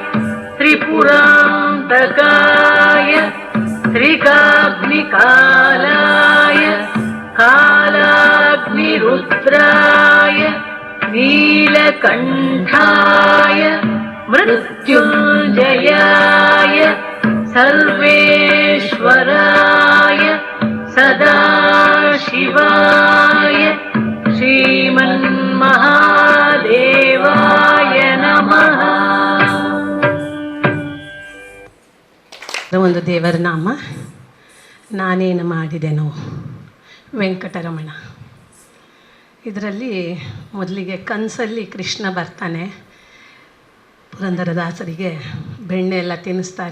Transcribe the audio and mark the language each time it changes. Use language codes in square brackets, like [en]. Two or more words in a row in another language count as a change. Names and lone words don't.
[sa] त्रिपुरान्तकाय त्रिकाग्निकालाय कालाग्निरुद्राय नीलकण्ठाय मृत्युञ्जयाय सर्वेश्वराय सदाशिवाय श्रीमन्महादेवाय नमः [kn] ಒಂದು ದೇವರ ನಾಮ ನಾನೇನು ಮಾಡಿದೆನೋ ವೆಂಕಟರಮಣ. ಇದರಲ್ಲಿ ಮೊದಲಿಗೆ ಕನಸಲ್ಲಿ ಕೃಷ್ಣ ಬರ್ತಾನೆ, ಪುರಂದರದಾಸರಿಗೆ ಬೆಣ್ಣೆ ಎಲ್ಲ ತಿನ್ನಿಸ್ತಾರೆ.